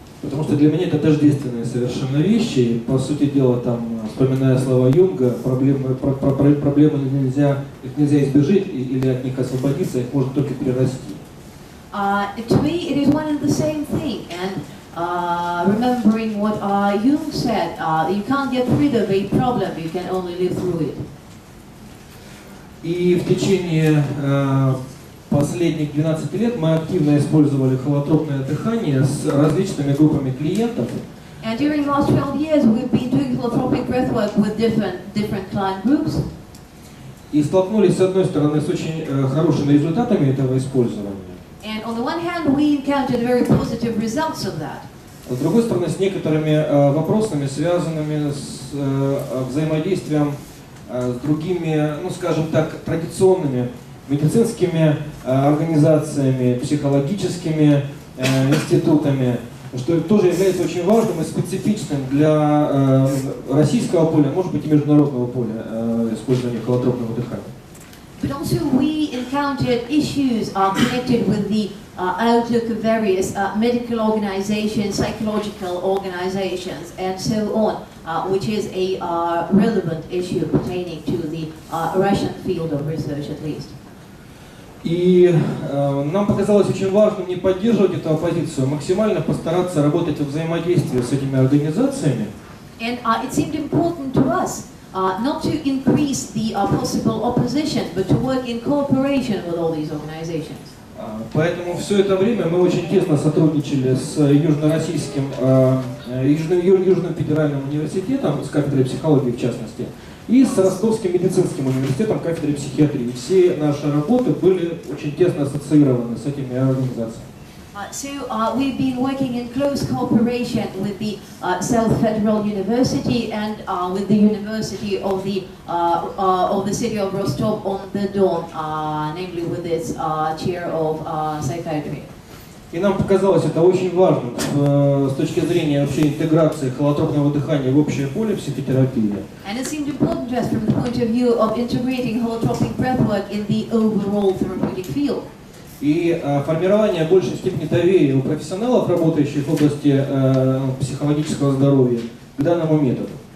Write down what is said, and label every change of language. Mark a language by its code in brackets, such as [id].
[ru] Потому что для меня это тождественные совершенно вещи. И, по сути дела, там, вспоминая слова Юнга, проблемы нельзя избежать или от них освободиться, их можно только перерасти. [en] To me, it is one and the same thing. And remembering what Jung said, you can't get rid of a problem, you can only live through it. [ru] И в течение последних 12 лет мы активно использовали холотропное дыхание с различными группами клиентов. [en] And during the last 12 years, we've been doing holotropic breathwork with different client groups. [ru] И столкнулись, с одной стороны, с очень хорошими результатами этого использования. [en] And on the one hand, we encountered very positive results of that. [ru] С другой стороны, с некоторыми вопросами, связанными с взаимодействием с другими, ну скажем так, традиционными медицинскими организациями, психологическими институтами, что тоже является очень важным и специфичным для российского поля, может быть и международного поля использования холотропного дыхания. [en] But also we encountered issues connected with the outlook of various medical organizations, psychological organizations, and so on, which is a relevant issue pertaining to the Russian field of research at least. [ru] И нам показалось очень важным не поддерживать эту оппозицию, максимально постараться работать во взаимодействии с этими организациями. [en] And it seemed important to us not to increase the possible opposition, but to work in cooperation with all these organizations. [ru] Поэтому все это время мы очень тесно сотрудничали с Южно-Российским, Южным федеральным университетом, с кафедрой психологии в частности, и с Ростовским медицинским университетом, кафедрой психиатрии. Все наши работы были очень тесно ассоциированы с этими организациями. [en] So we've been working in close cooperation with the South Federal University and with the University of the city of Rostov-on-the-Don, namely with its chair of psychiatry. [ru] И нам показалось это очень важным с точки зрения вообще интеграции холотропного дыхания в общее поле психотерапии. [en] And it seemed important to us from the point of view of integrating holotropic breathwork in the overall therapeutic field. [ru] И формирование большей степени доверия у профессионалов, работающих в области психологического здоровья, к данному методу.